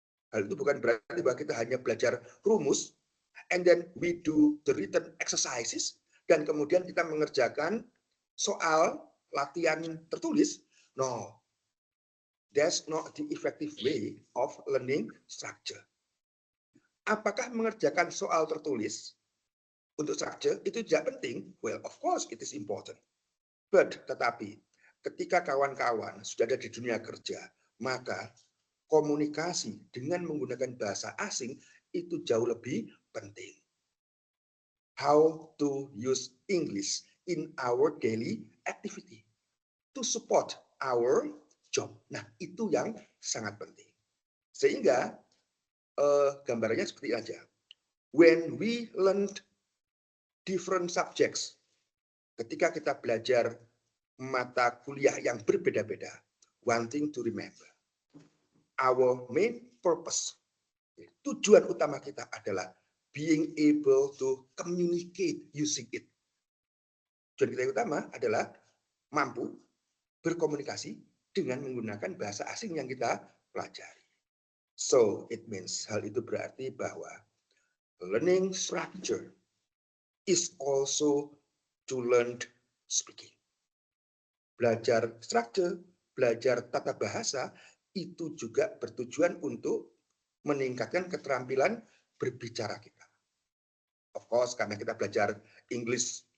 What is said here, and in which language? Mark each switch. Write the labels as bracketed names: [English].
[Indonesian] Hal itu bukan berarti bahwa kita hanya belajar rumus, [English] and then we do the written exercises, [Indonesian] dan kemudian kita mengerjakan soal latihan tertulis. [English] No, that's not the effective way of learning structure. [Indonesian] Apakah mengerjakan soal tertulis untuk structure itu tidak penting? [English] Well, of course it is important. But, [Indonesian] tetapi, ketika kawan-kawan sudah ada di dunia kerja, maka komunikasi dengan menggunakan bahasa asing itu jauh lebih penting. [English] How to use English in our daily activity to support our job. [Indonesian] Nah, itu yang sangat penting. Sehingga gambarannya seperti aja. [English] When we learn different subjects, [Indonesian] ketika kita belajar mata kuliah yang berbeda-beda, [English] one thing to remember, our main purpose, [Indonesian] tujuan utama kita adalah [English] being able to communicate using it. [Indonesian] Tujuan kita utama adalah mampu berkomunikasi dengan menggunakan bahasa asing yang kita pelajari. [English] So, it means, [Indonesian] hal itu berarti bahwa [English] learning structure is also to learn speaking. [Indonesian] Belajar structure, belajar tata bahasa, itu juga bertujuan untuk meningkatkan keterampilan berbicara kita. [English] Of course, [Indonesian] karena kita belajar English